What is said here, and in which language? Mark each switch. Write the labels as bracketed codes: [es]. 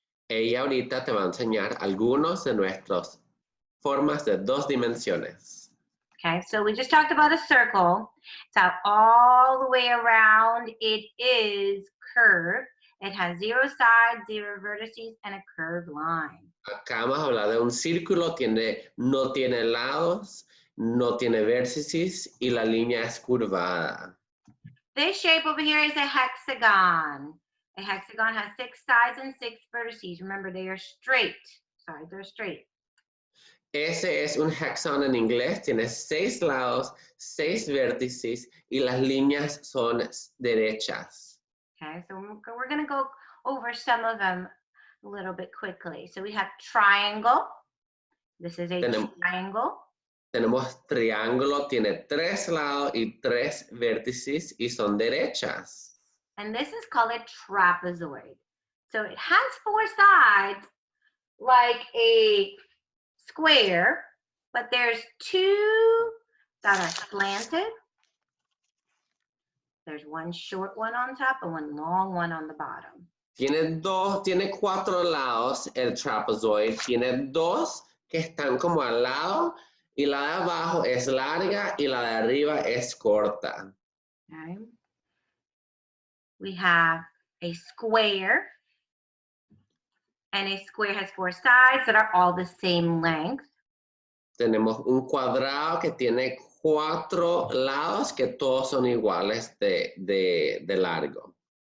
[es] Ella ahorita te va a enseñar algunos de nuestras formas de 2 dimensiones. [en] Okay, so we just talked about a circle. So all the way around, it is curved. It has 0 sides, 0 vertices, and a curved line. [es] Acá vamos a hablar de un círculo, no tiene lados, no tiene vértices y la línea es curvada. [en] This shape over here is a hexagon. A hexagon has 6 sides and 6 vertices. Remember, they are straight. Sides are straight. [es] Ese es un hexagon en inglés, tiene 6 lados, 6 vértices y las líneas son derechas. [en] Okay, so we're going to go over some of them a little bit quickly. So we have triangle. This is a triangle. [es] Tenemos triángulo, tiene 3 lados y 3 vértices y son derechas. [en] And this is called a trapezoid. So it has 4 sides like a square, but there's 2 that are slanted. There's one short one on top and one long one on the bottom. [es] Tiene 4 lados el trapezoid, tiene 2 que están como al lado y la de abajo es larga y la de arriba es corta. [en] Okay. We have a square, and a square has 4 sides that are all the same length. [es] Tenemos un cuadrado que tiene 4 lados que todos son iguales de largo.